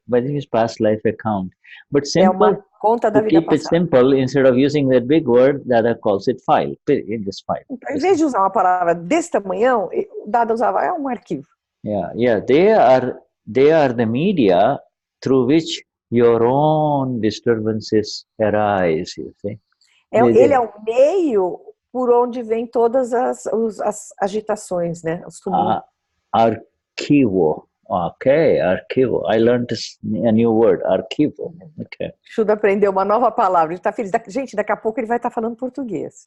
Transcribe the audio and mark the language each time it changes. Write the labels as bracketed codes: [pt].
[en] But it is past life account. But simple, [pt] conta da [en] to [pt] vida [en] keep it simple, instead of using that big word, Dada calls it file. In this file. [pt] Então, em vez de usar uma palavra desse tamanhão, Dada usava um arquivo. [en] Yeah. They are the media through which your own disturbances arise. You see. [pt] Ele é o meio por onde vem todas as agitações, né? [en] Arquivo. Okay, arquivo. I learned a new word, arquivo. Okay. [pt] Shuddha aprendeu uma nova palavra. Ele está feliz. Gente, daqui a pouco ele vai estar falando português.